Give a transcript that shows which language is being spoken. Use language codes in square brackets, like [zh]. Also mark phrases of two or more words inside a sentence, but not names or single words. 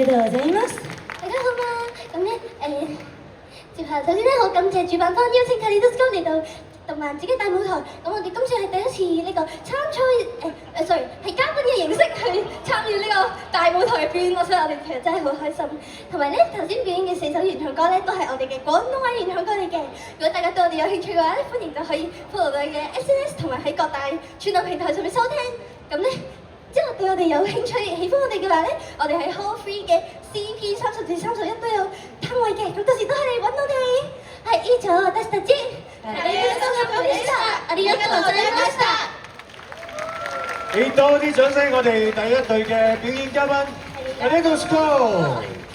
[ja] ありがとうございます。 [yue] 大家好嘛，咁咧接下首先咧，好感謝主辦方邀請 Kaleidoscope 嚟到動漫節嘅大舞台。咁我哋今次係第一次呢個參賽，sorry 係嘉賓嘅形式去參與呢個大舞台嘅表演，所以我哋其實真係好開心。同埋咧，頭先表演嘅4首原唱歌咧，都係我哋嘅廣東話原唱歌嚟嘅。如果大家對我哋有興趣嘅話咧，歡迎就可以 follow 我哋嘅 SNS 同埋喺各大串流平台上面收聽。咁咧。之後對我哋有興趣、喜歡我哋嘅話咧，我哋喺 Hall 3嘅 CP30至31都有攤位嘅，咁到時都可以嚟揾我哋。係以上 [ja] 私たちありがとうございました。ありがとうございました。 [yue] 俾多啲掌聲，我哋第一隊嘅表演嘉賓 Kaleidoscope。